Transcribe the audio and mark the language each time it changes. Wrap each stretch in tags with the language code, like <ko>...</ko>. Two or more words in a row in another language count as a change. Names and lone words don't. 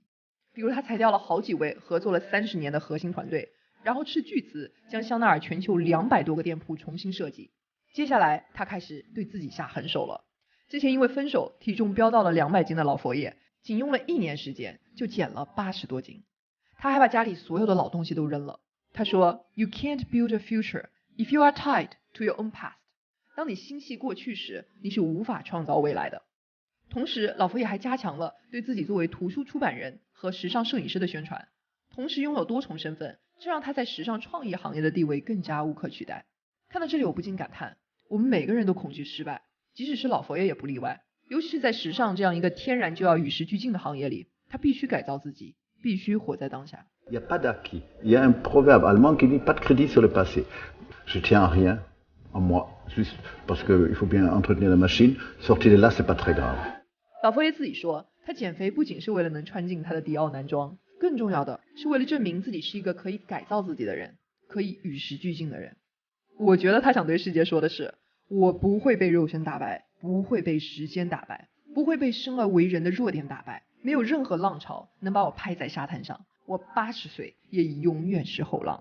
<zh>比如他裁掉了好几位合作了30年的核心团队，然后斥巨资将香奈儿全球200多个店铺重新设计。接下来他开始对自己下狠手了。之前因为分手体重飙到了200斤的老佛爷，仅用了1年时间就减了80多斤。他还把家里所有的老东西都扔了。他说</zh> <en>You can't build a future if you are tied to your own past。</en> <zh>当你心系过去时，你是无法创造未来的。同时老佛爷还加强了对自己作为图书出版人和时尚摄影师的宣传，同时拥有多重身份，这让他在时尚创意行业的地位更加无可取代。看到这里我不禁感叹，我们每个人都恐惧失败，即使是老佛爷也不例外。尤其是在时尚这样一个天然就要与时俱进的行业里，他必须改造自己，必须活在当下。</zh> <fr>Il n'y a pas d'acquis. Il y a un proverbe allemand qui dit pas de crédit sur le passé. Je tiens à rien, en moi, juste parce qu'il faut bien entretenir la machine. Sortir de là, c'est pas très grave.</fr> <zh>老佛爷自己说，他减肥不仅是为了能穿进他的迪奥男装，更重要的是为了证明自己是一个可以改造自己的人，可以与时俱进的人。我觉得他想对世界说的是，我不会被肉身打败，不会被时间打败，不会被生而为人的弱点打败，没有任何浪潮能把我拍在沙滩上，我80岁也永远是后浪。</zh>